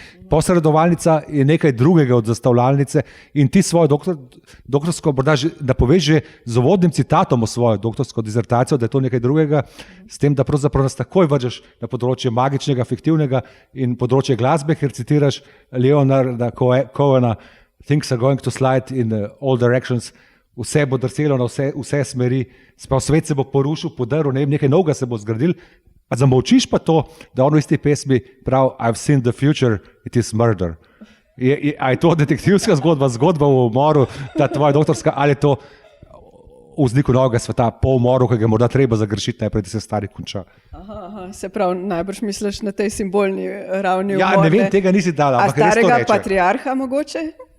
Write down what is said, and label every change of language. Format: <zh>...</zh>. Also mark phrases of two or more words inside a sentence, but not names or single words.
<sl>Posredovalnica je nekaj drugega od zastavljalnice in ti svojo doktorsko, morda da poveš že z uvodnim citatom o svojo doktorsko disertacijo, da je to nekaj drugega, s tem, da pravzaprav nas takoj vržeš na področje magičnega, fiktivnega in področje glasbe, ker citiraš Leonarda Cohena,</sl> <en>Things are going to slide in all directions,</en> <sl>vse bo drselo na vse smeri, svet se bo porušil, podrl, nekaj novega se bo zgradil, pa zamolčiš pa to, da on v isti pesmi pravi</sl> <en>I've seen the future, it is murder.</en> <sl>A je to detektivska zgodba o umoru, ta tvoja doktorska, ali je to vzniku novega sveta po umoru, ki ga morda treba zagrešiti najprej, da se stari konča? Aha, se pravi, najbrž misliš na tej simbolni ravni umor. Ja, ne vem, tega nisi dala, ampak res to reče. A starega patriarha mogoče?</sl>